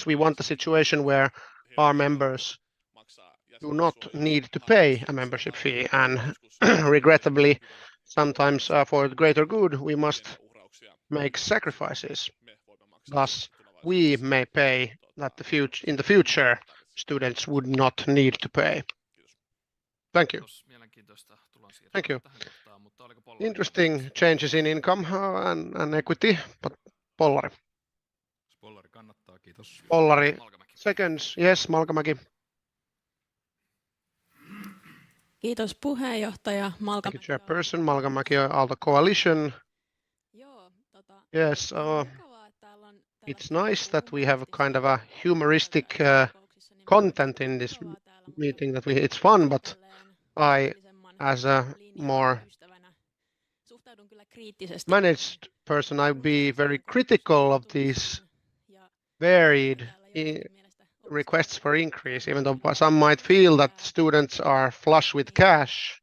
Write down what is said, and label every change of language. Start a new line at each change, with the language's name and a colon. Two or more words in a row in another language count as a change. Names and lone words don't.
English: We want a situation where our members do not need to pay a membership fee, and regrettably, sometimes for the greater good, we must make sacrifices. Thus, we may pay that in the future, students would not need to pay. Thank you. Thank you. Interesting changes in income and equity, but Pollari.
Finnish: Pollari kannattaa, kiitos.
English: Pollari, seconds. Yes, Malkamäki.
Finnish: Kiitos puheenjohtaja.
English: Thank you, Chairperson. Malkamäki, Aalto Coalition. Yes, it's nice that we have kind of a humoristic content in this meeting. It's fun, but I, as a more managed person, I'd be very critical of these varied requests for increase, even though some might feel that students are flush with cash.